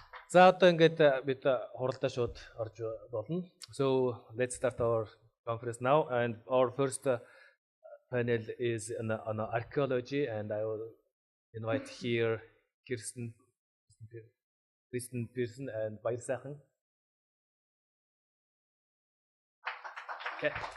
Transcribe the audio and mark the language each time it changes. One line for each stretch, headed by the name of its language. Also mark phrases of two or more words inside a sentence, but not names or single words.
Mongolian: За одоо ингээд бид хуралдаа шууд орж болно.
English: So let's start our conference now, and our first panel is on archaeology, and I will invite here Kristen Pearson and Baysachen. Okay.